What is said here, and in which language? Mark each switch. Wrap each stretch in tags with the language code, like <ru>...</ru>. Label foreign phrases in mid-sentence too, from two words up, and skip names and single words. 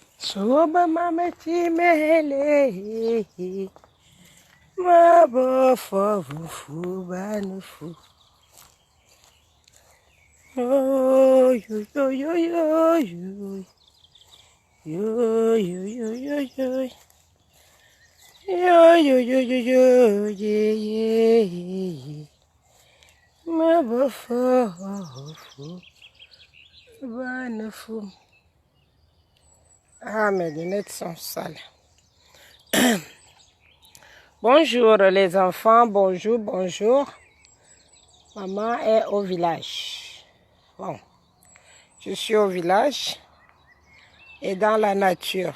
<fr>Soba mama timele, ma bo fo fu ba no fu. Oh yo yo yo yo yo yo yo yo yo yo yo yo yo yo yo yeah yeah. Ma bo fo fu ba no fu. Ah, mes lunettes sont sales. Bonjour les enfants, bonjour, bonjour. Maman est au village. Bon, je suis au village et dans la nature.</fr>